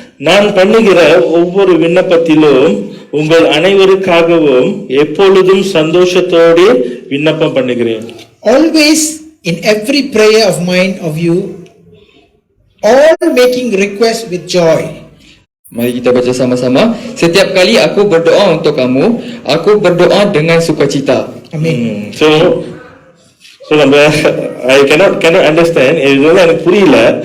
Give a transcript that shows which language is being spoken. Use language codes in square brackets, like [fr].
[ta] நான் பண்ணுகிற ஒவ்வொரு விண்ணப்பத்திலும் உங்கள் அனைவருக்காகவும் எப்பொழுதும் சந்தோஷத்தோடு விண்ணப்பம் பண்ணுகிறேன். [en] Always in every prayer of mine of you, all making request with joy. [ms] Mari kita baca sama-sama. Setiap kali aku berdoa untuk kamu, aku berdoa dengan sukacita. [en] Amen. [ta] So நம்ம [en] I cannot understand, [ta] இது வந்து எனக்கு புரியல.